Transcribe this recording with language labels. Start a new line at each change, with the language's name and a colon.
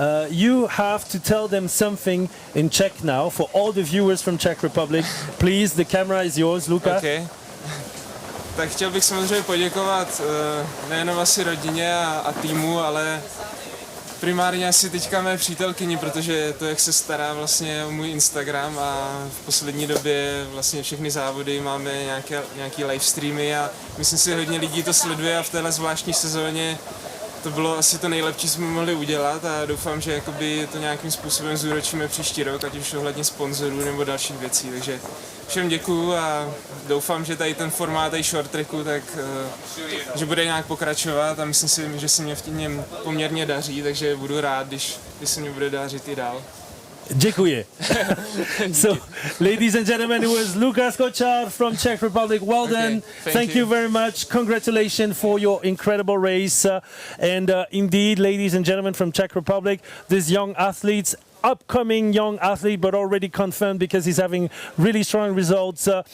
English: You have to tell them something in Czech now for all the viewers from Czech Republic. Please, the camera is yours, Lukas. Okay.
Czech: Tak chtěl bych samozřejmě poděkovat nejenom asi rodině a týmu, ale primárně asi teďka mé přítelkyni, protože to, jak se stará vlastně o můj Instagram, a v poslední době vlastně všechny závody máme nějaký live streamy a myslím si, že hodně lidí to sleduje a v téhle zvláštní sezóně to bylo asi to nejlepší, co jsme mohli udělat, a doufám, že jakoby to nějakým způsobem zúročíme příští rok, ať už ohledně sponzorů nebo dalších věcí. Takže všem děkuju a doufám, že tady ten formát i short tracku, tak že bude nějak pokračovat, a myslím si, že se mě v něm poměrně daří, takže budu rád, když se mě bude dařit i dál. Děkuji.
English: So, ladies and gentlemen, it was Lucas Kočár from Czech Republic. Well done. Thank you very much. Congratulations for your incredible race. And indeed, ladies and gentlemen from Czech Republic, these young athletes, upcoming young athlete, but already confirmed because he's having really strong results.